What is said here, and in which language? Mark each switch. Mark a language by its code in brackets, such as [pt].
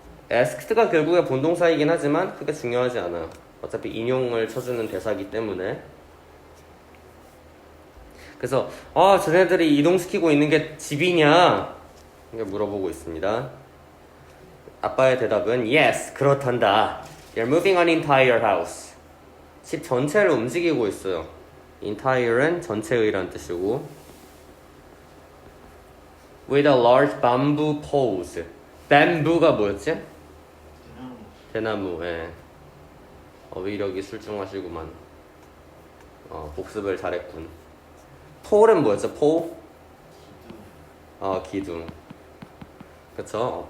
[ko] asked가 결국에 본동사이긴 하지만 그게 중요하지 않아요. 어차피 인용을 쳐주는 대사기 때문에. 그래서 쟤네들이 이동시키고 있는 게 집이냐? 이렇게 물어보고 있습니다. 아빠의 대답은 yes, 그렇단다. [en] You're moving an entire house. [ko] 집 전체를 움직이고 있어요. entire는 전체의란 뜻이고 [en] with a large bamboo poles. [ko] bamboo가 뭐였지? 대나무. 예. 어휘력이 출중하시구만. 복습을 잘했군. 폴은 뭐였죠? 폴? 기둥. 그쵸?